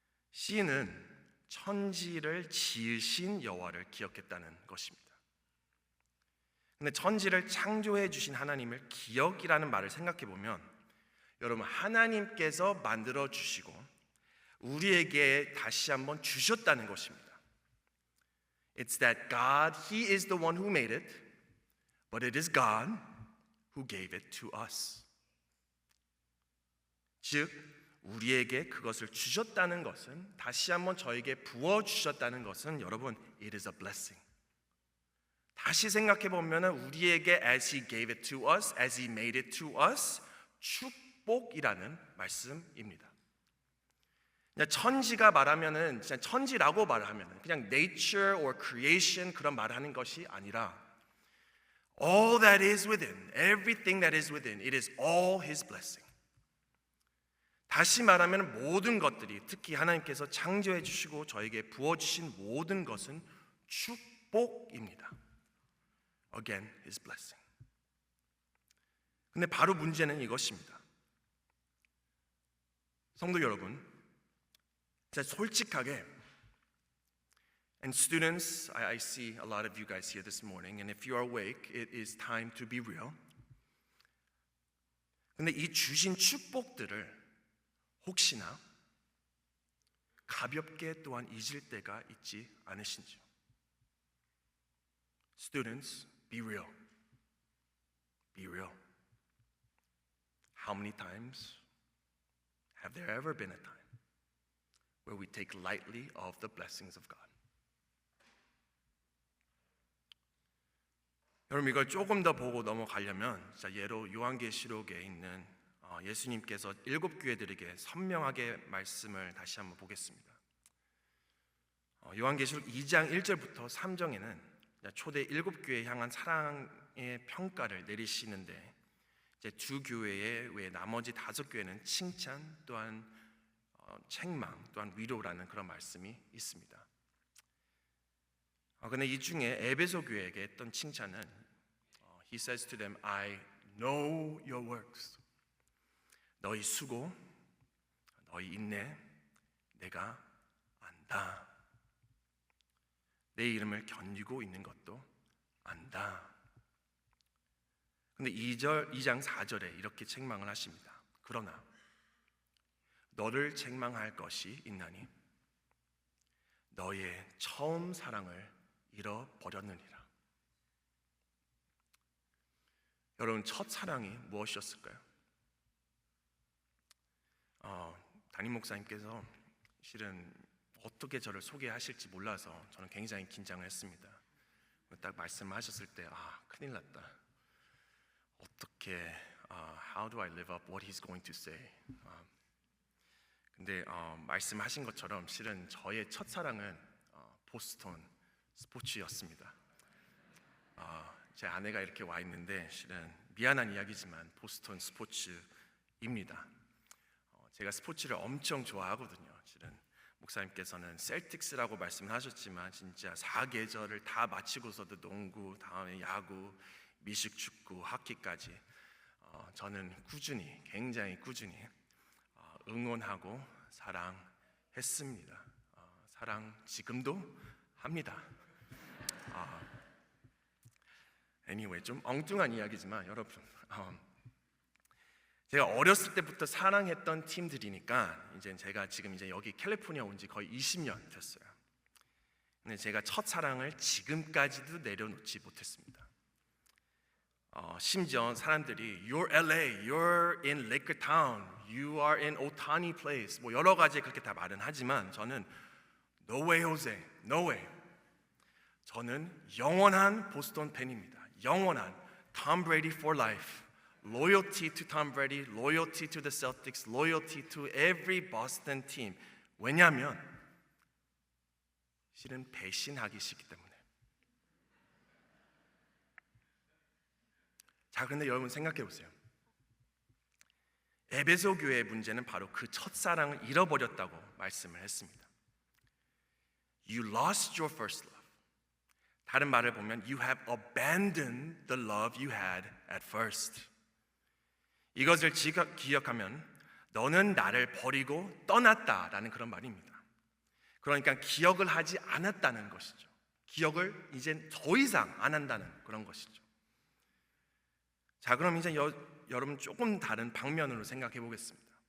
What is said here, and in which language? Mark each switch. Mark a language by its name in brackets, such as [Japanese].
[Korean] 시인은 천지를 지으신 여호와를 기억했다는 것입니다. 근데 천지를 창조해 주신 하나님을 기억이라는 말을 생각해 보면, 여러분, 하나님께서 만들어 주시고 우리에게 다시 한번 주셨다는 것입니다. [English] It's that God, He is the one who made it, but it is God who gave it to us. [Korean] 즉 우리에게 그것을 주셨다는 것은, 다시 한번 저에게 부어 주셨다는 것은, 여러분, [English] it is a blessing. [Korean] 다시 생각해 보면 우리에게 [English] as He gave it to us, [Korean] as He made it to us, 축복이라는 말씀입니다. 천지가 말하면은 그냥 천지라고 말하면은 그냥 nature or creation 그런 말하는 것이 아니라 all that is within, everything that is within, it is all His blessing. 다시 말하면 모든 것들이, 특히 하나님께서 창조해 주시고 저에게 부어 주신 모든 것은 축복입니다. [English] Again, His blessing. [Korean] 근데 바로 문제는 이것입니다. 성도 여러분, 진짜 솔직하게, [English] and students, I see a lot of you guys here this morning, and if you are awake, it is time to be real. [Korean] 근데 이 주신 축복들을 혹시나 가볍게 또한 잊을 때가 있지 않으신지요? [English] Students, be real. Be real. How many times have there ever been a time where we take lightly of the blessings of God? [Korean] 여러분, 이걸 조금 더 보고 넘어가려면 예로 요한계시록에 있는 예수님께서 7교회들에게 선명하게 말씀을 다시 한번 보겠습니다. 요한계시록 2장 1절부터 3장에는 초대 7교회에 향한 사랑의 평가를 내리시는데, 이제 두 교회의 외 나머지 5교회는 칭찬 또한 책망 또한 위로라는 그런 말씀이 있습니다. 근데 이 중에 에베소 교회에게 했던 칭찬은 [English] He says to them, I know your works. [Korean] 너희 수고, 너희 인내, 내가 안다. 내 이름을 견디고 있는 것도 안다. 근데 2장 4절에 이렇게 책망을 하십니다. 그러나 너를 책망할 것이 있나니 너의 처음 사랑을 잃어버렸느니라. 여러분, 첫 사랑이 무엇이었을까요? 담임 목사님께서 실은 어떻게 저를 소개하실지 몰라서 저는 굉장히 긴장을 했습니다. 딱 말씀하셨을 때 큰일 났다. 어떻게 [English] how do I live up what he's going to say? [Korean] 근데 말씀하신 것처럼 실은 저의 첫사랑은 보스턴 스포츠였습니다. 제 아내가 이렇게 와 있는데 실은 미안한 이야기지만 보스턴 스포츠입니다. 제가 스포츠를 엄청 좋아하거든요. 실은 목사님께서는 셀틱스라고 말씀을 하셨지만 진짜 4계절을 다 마치고서도 농구, 다음에 야구, 미식축구, 하키까지 저는 굉장히 꾸준히 응원하고 사랑했습니다. 사랑 지금도 합니다. anyway, 좀 엉뚱한 이야기지만 여러분, 제가 어렸을 때부터 사랑했던 팀들이니까 이제 제가 지금 이제 여기 캘리포니아 온 지 거의 20년 됐어요. 근데 제가 첫사랑을 지금까지도 내려놓지 못했습니다. 심지어 사람들이 [English] You're LA, You're in Laker Town, You are in Otani Place, [Korean] 뭐 여러 가지 그렇게 다 말은 하지만 저는 [English] No way, Jose, No way. [Korean] 저는 영원한 보스턴 팬입니다. 영원한 [English] Tom Brady for life. Loyalty to Tom Brady, loyalty to the Celtics, loyalty to every Boston team. [Korean] 왜냐하면 실은 배신하기 싫기 때문에. 자, 그런데 여러분 생각해 보세요. 에베소 교회의 문제는 바로 그 첫사랑을 잃어버렸다고 말씀을 했습니다. [English] You lost your first love. [Korean] 다른 말을 보면 [English] You have abandoned the love you had at first. [Korean] 이것을 기억하면 너는 나를 버리고 떠났다라는 그런 말입니다. 그러니까 기억을 하지 않았다는 것이죠. 기억을 이제 더 이상 안 한다는 그런 것이죠. 자, 그럼 이제 여러분 조금 다른 방면으로 생각해 보겠습니다.